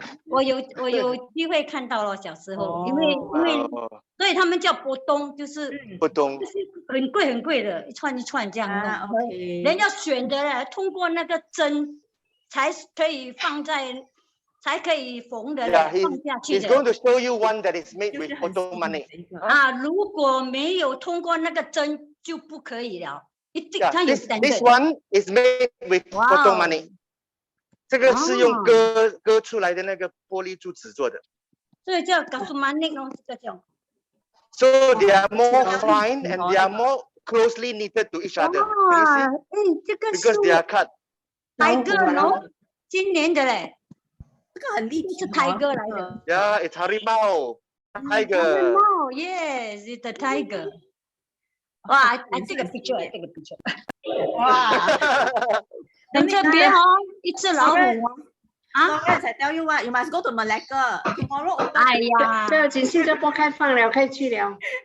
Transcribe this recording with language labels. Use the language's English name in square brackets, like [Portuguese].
[Chinese] 我有机会看到了，小时候，因为所以他们叫波东，就是波东，就是很贵的，一串一串这样弄。人要选的嘞，通过那个针才可以放在，才可以缝的，放下去的。 [English] He's going to show you one that is made with 波东 money. [Chinese] 如果没有通过那个针就不可以了。 [English] This one is made with 波东 money. [Chinese] 这个是用割出来的那个玻璃珠子做的。所以叫 gasumanic 咯，这个叫。 [English] So they are more fine and they are more closely knitted to each other. [Chinese] 这个 [English] because they are cut. Tiger [Chinese] 咯，今年的嘞。这个很立体，是 [English] Tiger [Chinese] 来的。 [English] Yeah, it's harimau. Tiger. Yes, it's the tiger. 哇 I take a picture. [Chinese] 哇，很特别哦，一只老虎哦。 [English] Lawrence, I tell you what, you must go to Malacca tomorrow. [Chinese] 哎呀，不要紧，新加坡开放了，可以去了。